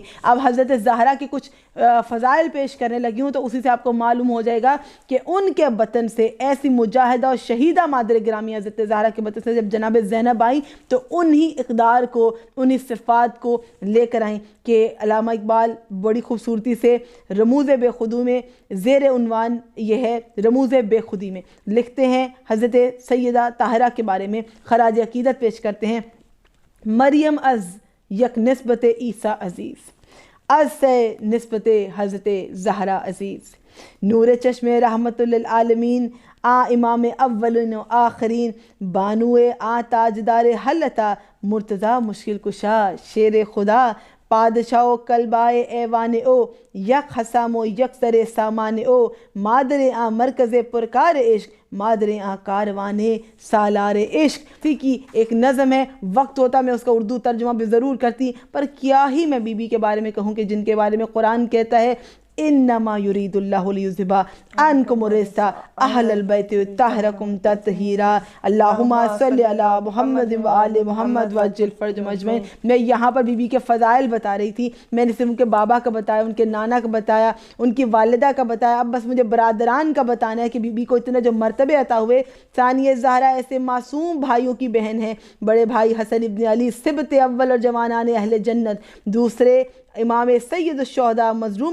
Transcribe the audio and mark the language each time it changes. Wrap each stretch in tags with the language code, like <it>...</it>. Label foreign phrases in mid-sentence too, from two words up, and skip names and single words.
<ur>اب حضرت زہرا کی کچھ فضائل پیش کرنے لگی ہوں تو اسی سے آپ کو معلوم ہو جائے گا کہ ان کے بطن سے ایسی مجاہدہ اور شہیدہ مادر گرامی حضرت زہرا کے بطن سے جب جناب زینب آئی تو انہی اقدار کو، انہی صفات کو لے کر آئیں کہ علامہ اقبال بڑی خوبصورتی سے رموز بے خودی میں زیر عنوان یہ ہے رموز بے خودی میں لکھتے ہیں، حضرت سیدہ طاہرہ کے بارے میں خراج عقیدت پیش کرتے ہیں۔</ur> <fa>مریم از یک نسبت عیسیٰ عزیز، از سے نسبت حضرت زہرا عزیز، نور چشم رحمت للعالمین، آ امام اولین و آخرین، بانو آ تاجدار حلتا، مرتضی مشکل کشا، شیر خدا، پادشاہ و قلبائے ایوان او، یک حسام و یک سر سامان او، مادر آ مرکز پرکار عشق، مادر آ کاروان سالار عشق۔</fa> <ur>کی ایک نظم ہے، وقت ہوتا میں اس کا اردو ترجمہ بھی ضرور کرتی، پر کیا ہی میں بی بی کے بارے میں کہوں کہ جن کے بارے میں قرآن کہتا ہے</ur> <ar>انما یریداللہ لیذھب عنکم الرجس اہل البیت ویطہرکم تطہیرا اللہم صلی علی محمد وآل محمد وعجل فرجہم اجمعین۔</ar> <ur>میں یہاں پر بی بی کے فضائل بتا رہی تھی، میں نے صرف ان کے بابا کا بتایا، ان کے نانا کا بتایا، ان کی والدہ کا بتایا، اب بس مجھے برادران کا بتانا ہے کہ بی بی کو اتنے جو مرتبے عطا ہوئے۔ ثانیہ زہرا ایسے معصوم بھائیوں کی بہن ہے، بڑے بھائی حسن ابن علی سبط اول اور جوانان اہل جنت، دوسرے امام سید الشہداء مظلوم</ur>